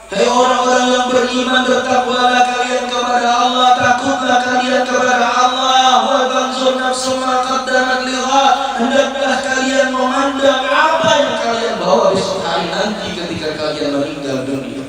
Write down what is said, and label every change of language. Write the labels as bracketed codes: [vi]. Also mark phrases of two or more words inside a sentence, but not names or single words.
[id] Hai orang-orang yang beriman, bertakwalah kalian kepada Allah, takutlah kalian kepada Allah. [ar] Wa tanzur nafsum ma qaddamat lighad, [id] hendaklah kalian memandang apa yang kalian bawa besok hari nanti ketika kalian meninggal dunia.